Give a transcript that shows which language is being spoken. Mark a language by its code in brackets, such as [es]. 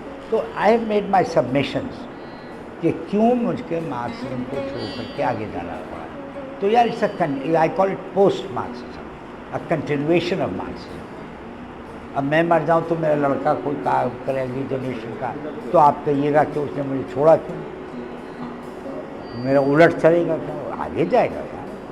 [en] So I have made my submissions [ur] کہ کیوں مجھ کے مارکسزم کو چھوڑ کر کے آگے جانا پڑا. تو یار [en] I call it post Marxism, a continuation of Marxism. [ur] اب میں مر جاؤں تو میرا لڑکا کوئی کام کرے اگلی جنریشن کا، تو آپ کہیے گا کہ اس نے مجھے چھوڑا کیوں، میرا الٹ چلے گا کیوں، آگے جائے گا یار.